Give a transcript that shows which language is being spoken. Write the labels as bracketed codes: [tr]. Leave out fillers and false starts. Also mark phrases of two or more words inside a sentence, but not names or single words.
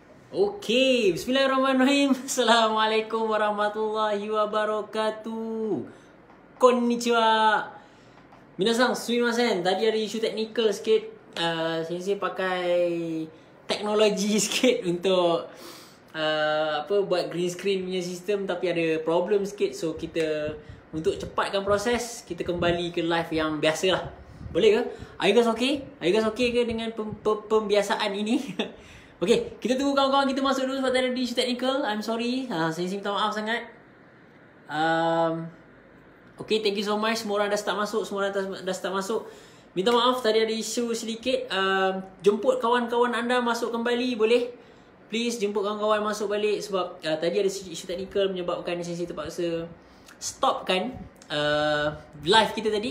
[ar] Okey, بسم الله الرحمن الرحيم السلام عليكم ورحمة الله وبركاته. [ja] こんにちは。皆さん、すみません. [ms] Tadi ada isu teknikal sikit. Sensei pakai teknologi sikit untuk buat [en] green screen [ms] punya sistem, tapi ada problem sikit. So kita untuk cepatkan proses, kita kembali ke live yang biasa lah. Boleh ke? [en] Are you guys okay? Are you guys okay [ms] ke dengan pembiasaan ini? Okay, kita tunggu kawan-kawan kita masuk dulu sebab tadi ada isu teknikal. [en] I'm sorry. [ms] Saya minta maaf sangat. [en] Okay, thank you so much. [ms] Semua orang dah start masuk. Minta maaf tadi ada isu sedikit. Jemput kawan-kawan anda masuk kembali boleh? Please jemput kawan-kawan masuk balik sebab tadi ada isu teknikal menyebabkan sesi terpaksa stopkan live kita tadi.